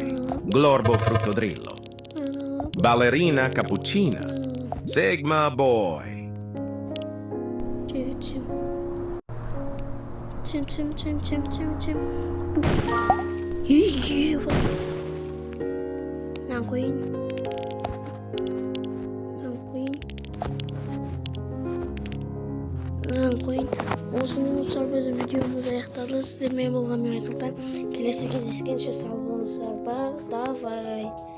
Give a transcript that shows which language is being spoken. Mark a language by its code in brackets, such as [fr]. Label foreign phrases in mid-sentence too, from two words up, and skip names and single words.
[tr] Glorbo Fruttodrillo. Ballerina cappuccina. Sigma Boy. Çim. İyi bak. Ben koyayım. [kk] Осымен достар, біздің видеомыз аяқталды. Сіздермен болған мен Айсұлтан. Келесі кездескенше сау болыңыздар. [ru] Давай.